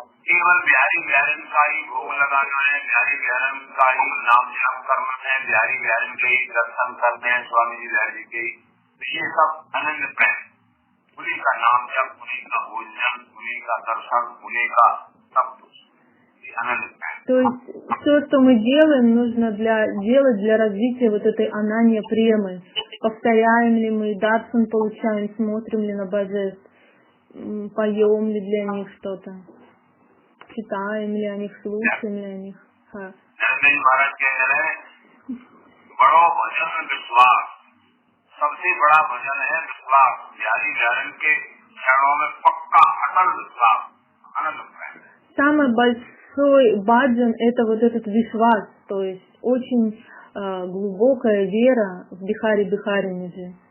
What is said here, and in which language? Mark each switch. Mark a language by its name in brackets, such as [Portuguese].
[Hindi] केवल बिहारी बिहारन का ही भोग लगाना है, बिहारी बिहारन का ही नाम जप करना है, बिहारी बिहारन के ही दर्शन करने हैं, स्वामी जी बिहारी जी के, तो ये सब अनन्य प्रेम। उन्हीं का नाम जप, उन्हीं का भोजन, उन्हीं का दर्शन, उन्हीं का सब कुछ, ये अनन्य प्रेम। [Russian] То есть все, что мы делаем, нужно делать для развития вот этой ананья премы. Повторяем ли мы, даршан получаем, смотрим ли на божеств, поем ли для них что-то, читаем ли о них, слушаем ли о них. [Hindi] हाँ। महाराज कह रहे हैं बड़ो भजन विश्वास, सबसे बड़ा भजन है विश्वास। बिहारी बिहारन के चरणों में पक्का अटल विश्वास, आनंद प्रेम। [Russian] Самый большой баджан это вот этот вишвас, то есть очень глубокая вера в Бихари-Бихаринидже.